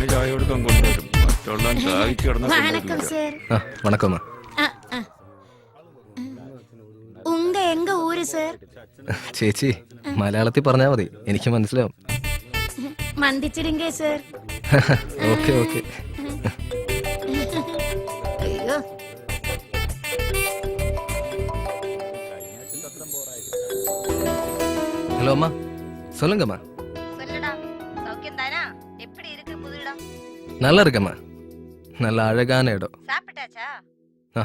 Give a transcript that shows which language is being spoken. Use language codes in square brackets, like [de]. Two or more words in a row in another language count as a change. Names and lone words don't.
[ml] കൊടുക്കാൻ കൊണ്ടുവരും. മറ്റുള്ള ചായക്ക് [ta] வணக்கம் சார். வணக்கம்மா. உங்க எங்க ஊரு சார்? [ml] ചേച്ചി മലയാളത്തിൽ പറഞ്ഞാൽ മതി, എനിക്ക് മനസ്സിലാവും. മന്ദിച്ചിടുങ്കേ സാർ. [en] okay okay. [ml] അയ്യോ [ta] ஹலோ அம்மா, சொல்லுங்கம்மா. சொல்லுடா, சௌக்கியம் தானா? எப்படி இருக்கு புது இடம்? நல்லா இருக்கம்மா, நல்ல அழகான இடம். சாப்பிட்டாச்சா? ஆ.